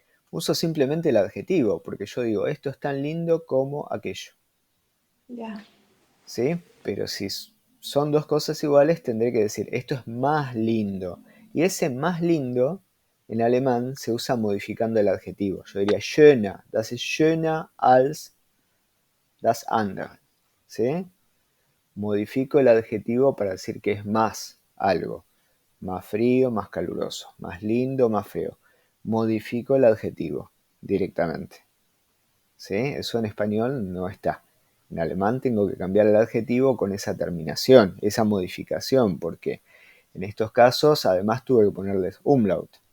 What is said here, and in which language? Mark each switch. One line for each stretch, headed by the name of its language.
Spanish: Uso simplemente el adjetivo, porque yo digo, esto es tan lindo como aquello. Ya. ¿Sí? Pero si son dos cosas iguales, tendré que decir, esto es más lindo. Y ese más lindo, en alemán, se usa modificando el adjetivo. Yo diría
German: schöner, das ist schöner als das andere.
Spanish: ¿Sí? Modifico el adjetivo para decir que es más algo. Más frío, más caluroso. Más lindo, más feo. Modifico el adjetivo directamente. ¿Sí? Eso en español no está. En alemán tengo que cambiar el adjetivo con esa terminación, esa modificación, porque en estos casos además tuve que ponerles umlaut.